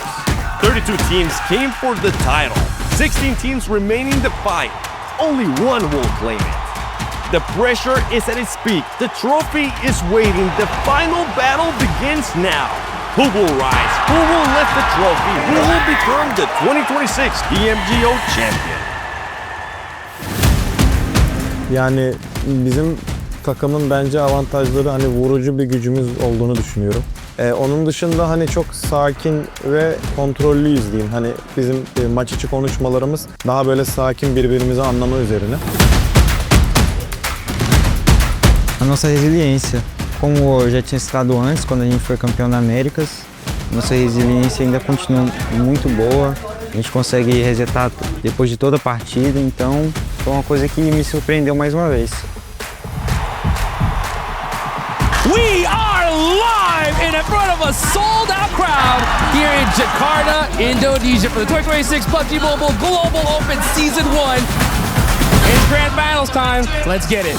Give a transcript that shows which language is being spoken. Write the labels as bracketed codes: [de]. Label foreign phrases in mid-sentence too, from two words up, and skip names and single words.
[en] 32 teams came for the title. 16 teams remaining to fight. Only one will claim it. The pressure is at its peak. The trophy is waiting. The final battle begins now. Who will rise? Who will lift the trophy? Who will become the 2026 PMGO champion? [tr] Yani bizim takımın bence avantajları hani vurucu bir gücümüz olduğunu düşünüyorum. Onun dışında hani çok sakin ve kontrollüyüz diyeyim. Hani bizim maç içi konuşmalarımız daha böyle sakin birbirimizi anlama üzerine. [pt] A nossa resiliência, como eu já tinha citado antes, quando a gente foi campeão da Américas, nossa resiliência ainda continua muito boa. A gente consegue resetar depois de toda a partida, então foi uma coisa que me surpreendeu mais uma vez. [en] We are live in a front of a sold-out crowd here in Jakarta, Indonesia for the 2026 PUBG Mobile Global Open Season 1. It's grand battles time. Let's get it.